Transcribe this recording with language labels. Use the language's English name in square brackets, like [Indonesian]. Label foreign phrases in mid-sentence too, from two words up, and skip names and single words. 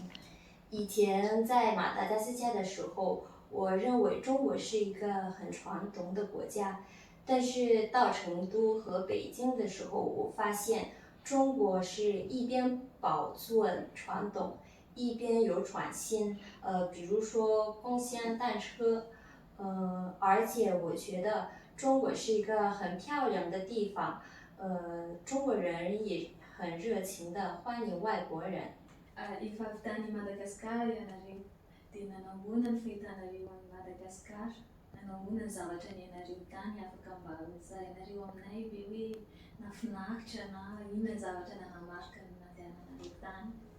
[Chinese] 以前在马达加斯加的时候，我认为中国是一个很传统的国家，但是到成都和北京的时候，我发现中国是一边保存传统，一边有创新。比如说共享单车，而且我觉得中国是一个很漂亮的地方，中国人也很热情的欢迎外国人。 [Malagasy] Ifavitany Madagasikara ianareo, dia nanangonana fahitanareo any Madagasikara, nanangonana ny zavatra nianareo tany, afaka mba hozarinareo aminay ve hoe nafinaritra na inona ny zavatra nanamarika ny nandehananareo tany?